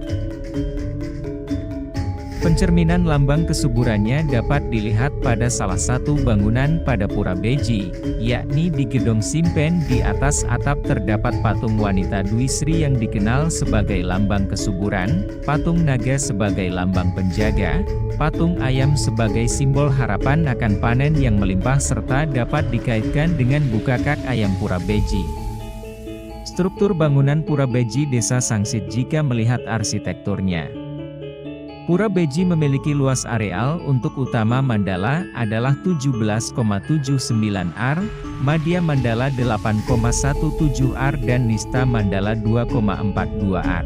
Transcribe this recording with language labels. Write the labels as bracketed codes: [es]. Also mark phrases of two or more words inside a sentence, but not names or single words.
[id] Pencerminan lambang kesuburannya dapat dilihat pada salah satu bangunan pada Pura Beji, yakni di Gedong Simpen. Di atas atap terdapat patung wanita Dwi Sri yang dikenal sebagai lambang kesuburan, patung naga sebagai lambang penjaga, patung ayam sebagai simbol harapan akan panen yang melimpah serta dapat dikaitkan dengan bukakak ayam Pura Beji. Struktur bangunan Pura Beji Desa Sangsit jika melihat arsitekturnya. Pura Beji memiliki luas areal untuk utama mandala adalah 17,79 ar, Madya Mandala 8,17 ar dan Nista Mandala 2,42 ar.